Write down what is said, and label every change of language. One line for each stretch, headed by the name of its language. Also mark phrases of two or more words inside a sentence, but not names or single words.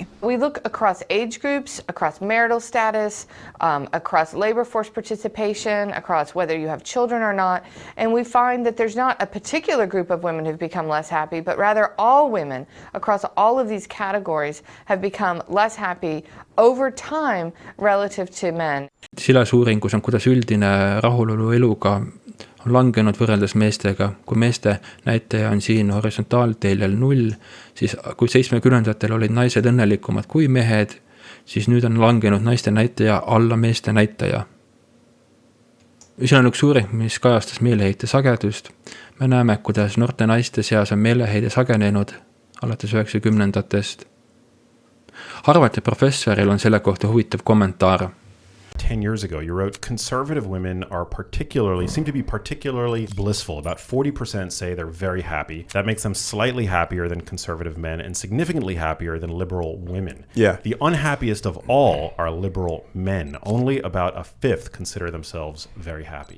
English: We look across age groups, across marital status, across labor force participation, across whether you have children or not, and we find that there's not a particular group of women who've become less happy, but rather all women across all of these categories have become less happy over time relative to men.
Estonian: Silas uuringus on, kuidas üldine rahulolu eluga on langenud võrreldes meestega. Kui meeste näitaja on siin horisontaalteljel 0, siis kui 70-ndatel olid naised õnnelikumad kui mehed, siis nüüd on langenud naiste näitaja alla meeste näitaja. See on üks uuring, mis kajastas meeleheite sagedust. Me näeme, kuidas noorte naiste seas on meeleheide sagenenud alates 90ndatest. Harvardi professoril on selle kohta huvitav kommentaar.
English: 10 years ago, you wrote, conservative women seem to be particularly blissful. About 40% say they're very happy. That makes them slightly happier than conservative men and significantly happier than liberal women. Yeah. The unhappiest of all are liberal men. Only about a fifth consider themselves very happy.